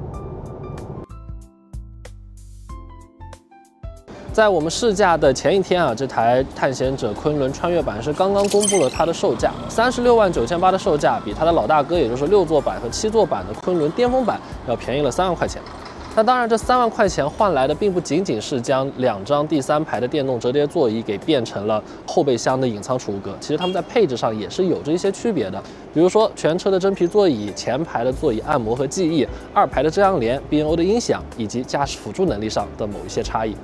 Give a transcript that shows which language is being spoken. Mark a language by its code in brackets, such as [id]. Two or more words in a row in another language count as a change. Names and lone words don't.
[zh] 在我們試駕的前一天啊，這台探險者昆侖穿越版是剛剛公布了它的售價，36.98萬的售價，比它的老大哥，也就是6座版和7座版的昆侖巔峰版要便宜了3萬塊錢。那当然，这 3万塊錢換來的並不僅僅是將2張第3排的電動折疊座椅給變成了後備箱的隱藏儲物格，其實它們在配置上也是有着一些區別的。比如說全車的真皮座椅、前排的座椅按摩和記憶、2排的遮陽簾、B&O 的音響以及駕駛輔助能力上的某一些差異。